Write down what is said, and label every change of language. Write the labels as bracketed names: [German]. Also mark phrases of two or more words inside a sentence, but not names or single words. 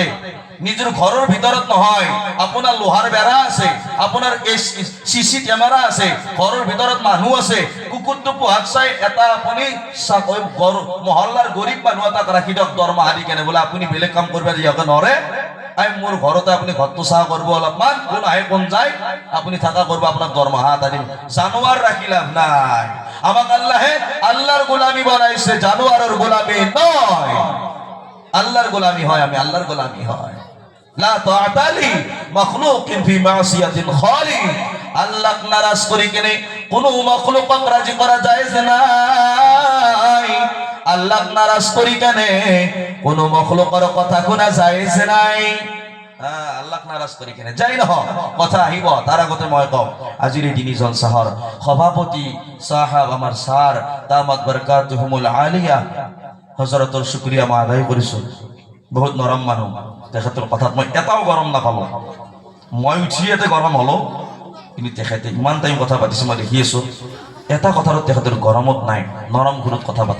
[Assamese] নিজৰ ঘৰৰ ভিতৰত নহয়, আপোনাৰ লোহাৰ বেৰা আছে, আপোনাৰ চিচি কেমেৰা আছে, ঘৰৰ ভিতৰত মানুহ আছে, কুকুৰটো পোহাক চাই এটা আপুনি মহল্লাৰ গৰীব মানুহ এটাক ৰাখি দিয়ক দৰমহা দি কেনে, বোলে আপুনি বেলেগ কাম কৰিব দিয়ক নৰে, মোৰ ঘৰতে আপুনি ঘৰটো চাহ কৰিব, অলপমান কোন আহে কোন যায় আপুনি থাকা কৰিব, আপোনাক দৰমহা এটা দিম। জানোৱাৰ ৰাখি লাভ নাই। আমাক আল্লাহে আল্লাহৰ গোলামী বনাইছে, জানোয়ারের গোলামী নয়। আল্লাহর গোলামী হয়, আমি আল্লাহর গোলামী হয়। [Arabic] لا طاعة ل مخلوق في معصية الخالق. [Assamese] আল্লাহ নারাজ করি কেনে কোন মাখলুকক রাজি করা জায়েজ নাই। আল্লাহ নারাজ করি কেনে কোন মাখলুকের কথা শোনা জায়েজ নাই। আল্লাহ নারাজ করি কেনে যাই নহ কথা আহিব, তার আগতে মই কম আজিৰ এই তিনিজন চাহৰ সভাপতি সাহাব আমাৰ সাৰ [Arabic] دامت بركاتهم العالية [Assamese] হযরতৰ শুকৰিয়া মই আদায় কৰিছো। বহুত নৰম মানুহ, তেখেতৰ কথাত মই এটাও গৰম নাপালো। মই উঠিয়েতে গৰম হলো, কিন্তু তেখেতে ইমান টাইম কথা পাতিছে মই দেখি আছো, এটা কথাৰ তেখেতৰ গৰমত নাই, নৰম সুৰত কথা পাতে।